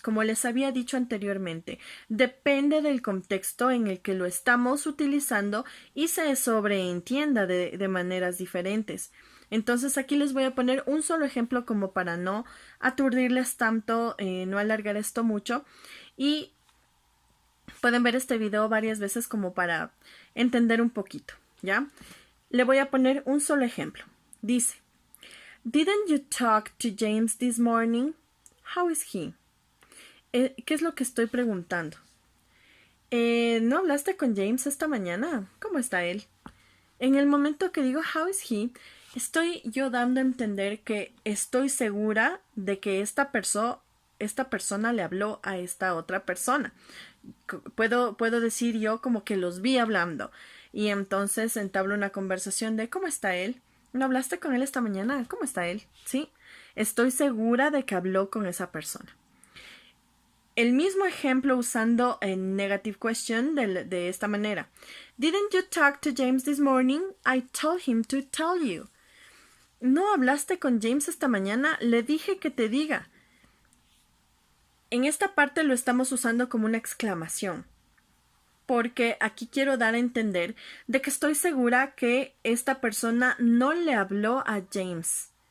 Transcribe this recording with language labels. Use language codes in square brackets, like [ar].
[es] Como les había dicho anteriormente, depende del contexto en el que lo estamos utilizando y se sobreentienda de maneras diferentes. Entonces aquí les voy a poner un solo ejemplo como para no aturdirles tanto, no alargar esto mucho. Y pueden ver este video varias veces como para entender un poquito, ¿ya? Le voy a poner un solo ejemplo. [en] Dice, Didn't you talk to James this morning? How is he? [es] ¿Qué es lo que estoy preguntando? ¿No hablaste con James esta mañana? ¿Cómo está él? En el momento que digo [en] how is he, [es] estoy yo dando a entender que estoy segura de que esta persona le habló a esta otra persona. Puedo decir yo como que los vi hablando y entonces entablo una conversación de ¿cómo está él? ¿No hablaste con él esta mañana? ¿Cómo está él? Sí, estoy segura de que habló con esa persona. El mismo ejemplo usando en negative question de esta manera. [en] Didn't you talk to James this morning? I told him to tell you. [es] ¿No hablaste con James esta mañana? Le dije que te diga. En esta parte lo estamos usando como una exclamación, porque aquí quiero dar a entender de que estoy segura que esta persona no le habló a James.